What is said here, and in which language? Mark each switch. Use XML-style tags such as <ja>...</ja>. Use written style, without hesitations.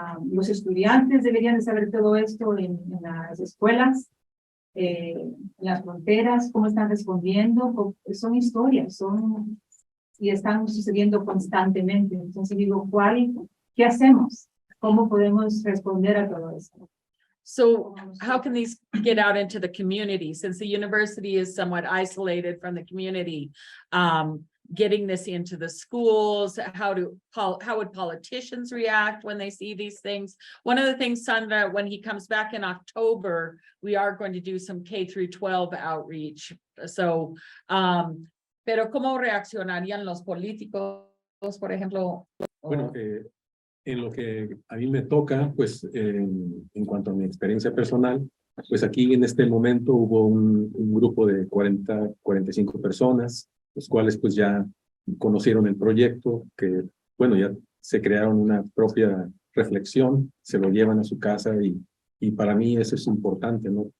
<es>Los estudiantes deberían de saber todo esto en las escuelas, en las fronteras, cómo están respondiendo. Son historias, y están sucediendo constantemente. Entonces digo, ¿qué hacemos? ¿Cómo podemos responder a todo esto?</es> <en>So how can these get out into the community, since the university is somewhat isolated from the community? Getting this into the schools, how would politicians react when they see these things? One of the things, Sandra, when he comes back in October, we are going to do some K through 12 outreach.</en> <es>So, pero ¿cómo reaccionarían los políticos, por ejemplo? Bueno, en lo que a mí me toca, pues en cuanto a mi experiencia personal, pues aquí en este momento hubo un grupo de 45 personas, los cuales pues ya conocieron el proyecto, que bueno, ya se crearon una propia reflexión, se lo llevan a su casa y para mí eso es importante, ¿no?</es>